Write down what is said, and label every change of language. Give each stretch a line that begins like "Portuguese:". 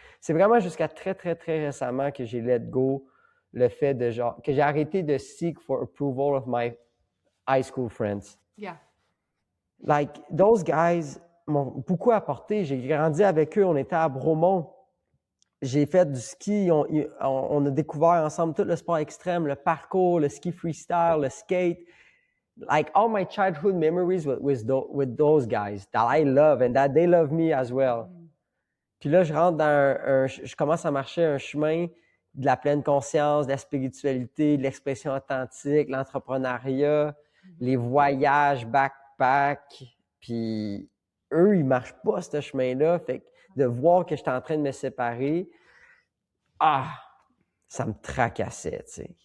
French: C'est vraiment jusqu'à très, très, très récemment que j'ai let go le fait de genre, que j'ai arrêté de
English: seek for approval of my high school friends. Yeah. Like, those guys
French: m'ont beaucoup apporté. J'ai grandi avec eux. On était à Bromont. J'ai fait du ski. On a découvert ensemble tout le sport extrême, le parcours, le ski freestyle, le skate.
English: Like, all my childhood memories with those guys that I love and that they love me as well.
French: Puis là, je rentre dans je commence à marcher un chemin de la pleine conscience, de la spiritualité, de l'expression authentique, l'entrepreneuriat, les voyages, backpack. Puis eux, ils marchent pas ce chemin-là. Fait que de voir que j'étais en train de me séparer, ça me tracassait, tu sais.